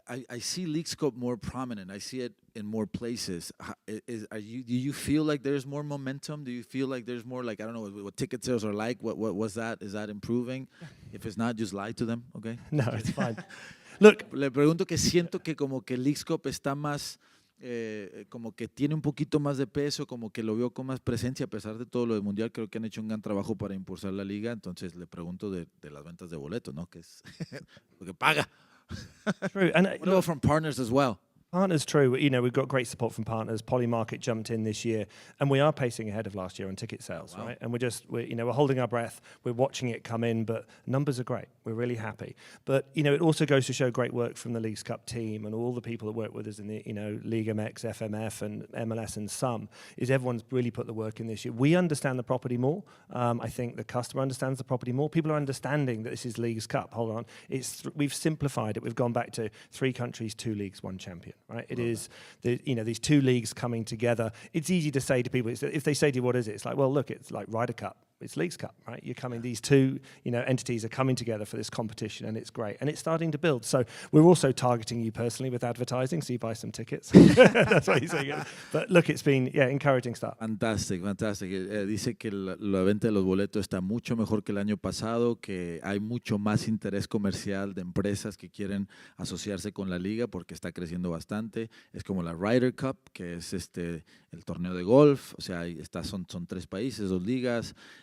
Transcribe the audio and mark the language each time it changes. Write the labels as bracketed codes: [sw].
[en] I see Leagues Cup more prominent. I see it in more places. Do you feel like there's more momentum? Do you feel like there's more, I don't know what ticket sales are like? What was that? Is that improving? If it's not, just lie to them, okay? No, it's fine. Look, [es] le pregunto que siento que como que Leagues Cup está más, como que tiene un poquito más de peso, como que lo veo con más presencia a pesar de todo lo del Mundial. Creo que han hecho un gran trabajo para impulsar la liga. Entonces le pregunto de las ventas de boletos, ¿no? Que es lo que paga. [en] True. And what about from partners as well? Partners, true. You know, we've got great support from partners. Polymarket jumped in this year, and we are pacing ahead of last year on ticket sales, right? And we're holding our breath. We're watching it come in, but numbers are great. We're really happy. But you know, it also goes to show great work from the Leagues Cup team and all the people that work with us in the League MX, FMF, and MLS, and some is everyone's really put the work in this year. We understand the property more. I think the customer understands the property more. People are understanding that this is Leagues Cup. Hold on, we've simplified it. We've gone back to 3 countries, 2 leagues, 1 champion. Right? It is, these 2 leagues coming together. It's easy to say to people, if they say to you, what is it? It's like, well, look, it's like Ryder Cup. It's Leagues Cup, right? You're coming, these 2, entities are coming together for this competition, and it's great. And it's starting to build. So we're also targeting you personally with advertising, so you buy some tickets. That's what he's saying. But look, it's been, encouraging start. Fantastic. [es] Dice que la venta de los boletos está mucho mejor que el año pasado, que hay mucho más interés comercial de empresas que quieren asociarse con la liga porque está creciendo bastante. Es como la Ryder Cup, que es el torneo de golf. O sea, son 3 países, 2 ligas.